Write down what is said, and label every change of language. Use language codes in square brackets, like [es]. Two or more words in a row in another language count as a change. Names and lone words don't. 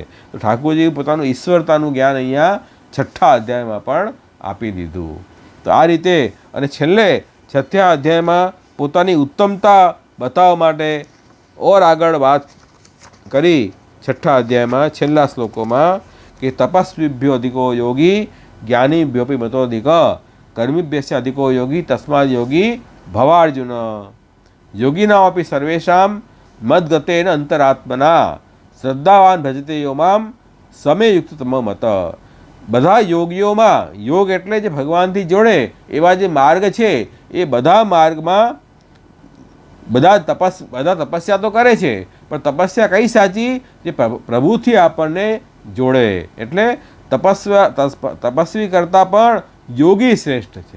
[gu] તો ઠાકોરજી પોતાનું ઈશ્વરતાનું જ્ઞાન અહીંયા 6થા અધ્યાયમાં પણ આપી દીધું. તો આ રીતે, અને છેલ્લે 6થા અધ્યાયમાં પોતાની ઉત્તમતા બતાવવા માટે ઓર આગળ વાત કરી 6થા અધ્યાયમાં છેલ્લા શ્લોકોમાં કે [sa] તપસ્વીભ્યો અધિકો યોગી ज्ञानीभ्योऽपि मतोऽधिकः कर्मिभ्यश्च अधिको योगी तस्माद् योगी भवार्जुन। योगिनामपि सर्वेषां मद्गतेन अंतरात्मना श्रद्धावान भजते यो माम समे युक्ततमो मत। [gu] બધા યોગીઓમાં, યોગ એટલે જે ભગવાનથી જોડે એવા જે માર્ગ છે એ બધા માર્ગમાં બધા તપસ્યા તો કરે છે, પણ તપસ્યા કઈ સાચી? જે પ્રભુથી આપણને જોડે, એટલે તપસ્વી કરતાં પણ યોગી શ્રેષ્ઠ છે।